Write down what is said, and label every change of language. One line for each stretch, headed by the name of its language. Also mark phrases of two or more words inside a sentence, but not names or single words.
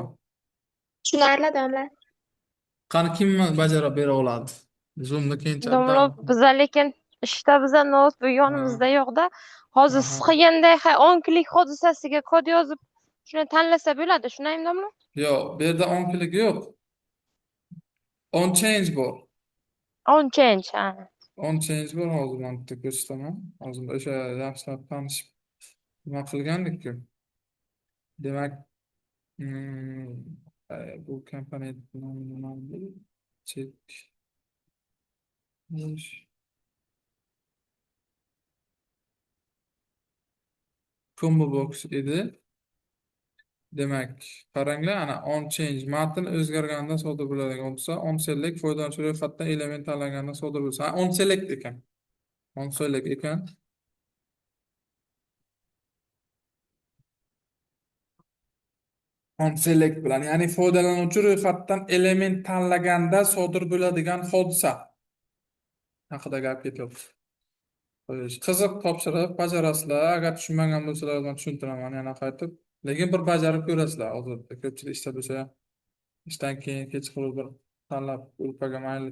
Uzbek: Tushunarli domla. Qani kim bajara bera oladi? Zoomda keyin Domla chatdan. biza lekin ishda biza noutbuk Ha, yonimizda yo'qda. Hozir siz aha. qilganday 10 klik hodisasiga kod yozib shuni tanlasa bo'ladi. Shunaymi domla? Yo'q, bu yerda
English: on click
Uzbek: yo'q.
English: On change
Uzbek: bor.
English: On change. Ha. On change
Uzbek: bor, hozir man bitta ko'rsataman. Hozir o'sha yaxshilab tanishib nima qilgandik-ku. Demak, mm, bu komponent nomi nima edi? Check. Combo box edi. Demak, qaranglar, ana
English: on change
Uzbek: matn o'zgarganda sodir bo'ladigan bo'lsa,
English: on select
Uzbek: foydalanuvchi ro'yxatdan element tanlaganda sodir bo'lsa, ha,
English: on select ekan. On select ekan. On select
Uzbek: bilan, ya'ni foydalanuvchi ro'yxatdan element tanlaganda sodir bo'ladigan hodisa haqida gap ketyapti. Xo'sh, qiziq topshiriq bajarasizlar. Agar tushunmagan bo'lsalar, men tushuntiraman yana qaytib. Lekin bir bajarib ko'rasizlar. Hozirda ko'pchilik ishda bo'lsa ham, ishdan keyin kechqurun bir tanlab gruppaga mayli